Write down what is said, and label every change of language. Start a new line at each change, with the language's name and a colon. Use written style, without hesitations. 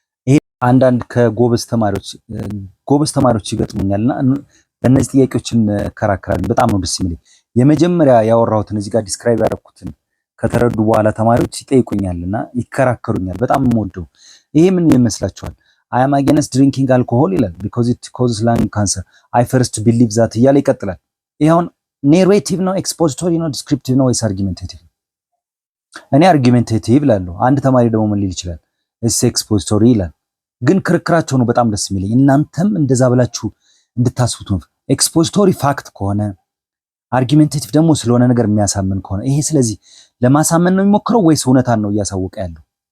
Amharic: ይሄ አንዳንድ ከጎበዝ ተማሪዎች ይገጥሙኛልና በእነዚህ ጥያቄዎችን ከራከራለሁ። በጣም ነው ደስ የሚለኝ። የመጀመሪያ ያወራሁትን እዚህ ጋር ዲስክራይብ ያደረኩትን ከተረዱ በኋላ ተማሪዎች ይጠይቁኛልና ይከራከሩኛል። በጣም የምወደው ይሄ ምን ይመስላችኋል?
English: I am against drinking alcohol
Amharic: ይላል
English: because it causes lung cancer. I first believe that
Amharic: እያለ ይቀጥላል። ይሄውን ኔሬቲቭ ነው፣ ኤክስፖዚቶሪ ነው፣ ዲስክሪፕቲቭ ነው ወይስ አርጊሜንቴቲቭ? እኔ አርጊሜንቴቲቭ እላለሁ። አንድ ተማሪ ደግሞ ምን ሊል ይችላል? እስ ኤክስፖዚቶሪ ይላል። ግን ክርክራቸው ነው በጣም ደስ የሚለኝ። እናንተም እንደዛ ብላችሁ እንድታስቡት ነው። ኤክስፖዚቶሪ ፋክት ከሆነ አርጊሜንቴቲቭ ደግሞ ስለሆነ ነገር የሚያሳምን ከሆነ ይሄ ስለዚህ ለማሳመን ነው የሚሞክረው ወይስ እውነታን ነው እያሳወቀ ያለው?